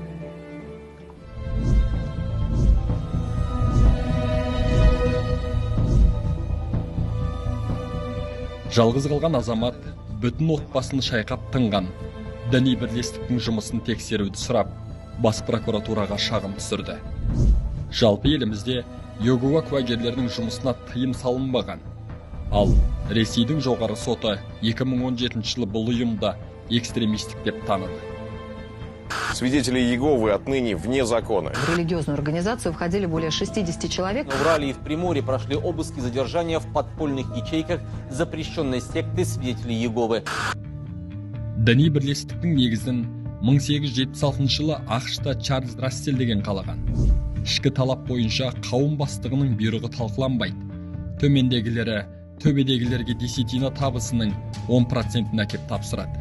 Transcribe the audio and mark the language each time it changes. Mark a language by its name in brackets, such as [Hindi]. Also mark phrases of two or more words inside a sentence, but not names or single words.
[Kazakh] Жалғыз қалған азамат бүтін отбасын шайқап тынған, діни бірлестіктің жұмысын тексеруді сұрап, бас прокуратураға шағым түсірді. Жалпы елімізде Иегова куәгерлерінің жұмысына тыйым салынбаған. Ал Ресейдің жоғары соты 2017 жылы бұл ұйымды экстремистік деп таныды. [Russian] Свидетели Иеговы отныне вне закона. В религиозную организацию входили более 60 человек. В Урале и в Приморье прошли обыски и задержания в подпольных ячейках запрещенной секты свидетелей Иеговы. [Kazakh] Діни бірлестіктің негізін 1876 жылы ақш-та Чарльз Рассел деген қалаған. Ішкі талап бойынша қауым бастығының бұйрығы талқыланбайды. Төбедегілерге десятина табысының 10%-ін әкеп тапсырады.